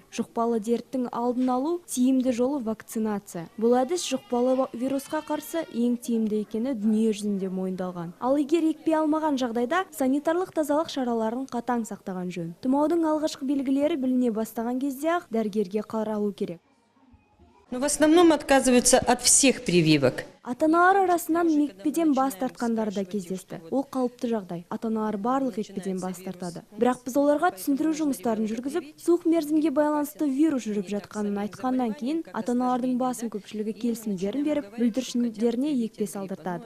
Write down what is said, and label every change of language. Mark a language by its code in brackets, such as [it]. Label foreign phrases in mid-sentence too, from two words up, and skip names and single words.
[kk] Жұқпалы дерттің алдын алу тиімді жолы вакцинация. Бұл әдіс жұқпалы вирусқа қарсы ең тиімді екені дүние жүзінде мойындалған. Ал егер екпе алмаған жағдайда санитарлық тазалық шараларын қатаң сақтаған жөн. Тұмаудың алғашқы белгілері біліне бастаған кезде-ақ дәрігерге қаралу керек. [ru] Но в основном отказываются от всех прививок. [kk] Ата-аналар арасынан екпеден бас тартқандар да кездесті. Ол қалыпты жағдай. Ата-аналар барлық екпеден бас тартады. Бірақ біз оларға түсіндіру жұмыстарын жүргізіп, суық мерзімге байланысты вирус жүріп жатқанын айтқаннан кейін, ата-аналардың басым көпшілігі келісімдерін беріп, бүлдіршіндеріне екпе салдыртады.